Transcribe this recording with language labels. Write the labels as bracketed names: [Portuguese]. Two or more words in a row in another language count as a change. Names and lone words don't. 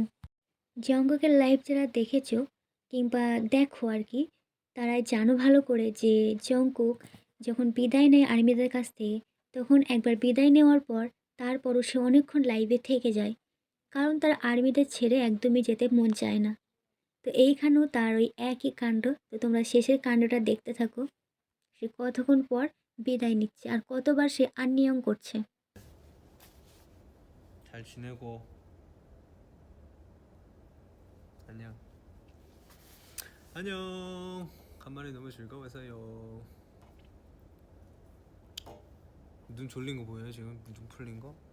[Bangla] জংকুকের লাইভ যারা দেখেছো কিংবা দেখো আর কি, তারাই জানো ভালো করে যে জংকুক যখন বিদায় নেয় আর্মিদের কাছ থেকে, তখন একবার বিদায় নেওয়ার পর তারপরও সে অনেকক্ষণ লাইভে থেকে যায়, কারণ তার আর্মিদের ছেড়ে একদমই যেতে মন চায় না। তো এইখানেও তার ওই একই কাণ্ড। তো তোমরা শেষের কাণ্ডটা দেখতে থাকো, সে কতক্ষণ পর বিদায় নিচ্ছে আর কতবার সে আননিয়ম করছে। [Korean] 잘 지내고 안녕. 안녕. 간만에 너무 즐거워서요. 눈 졸린 거 보여요 지금? 눈 풀린 거?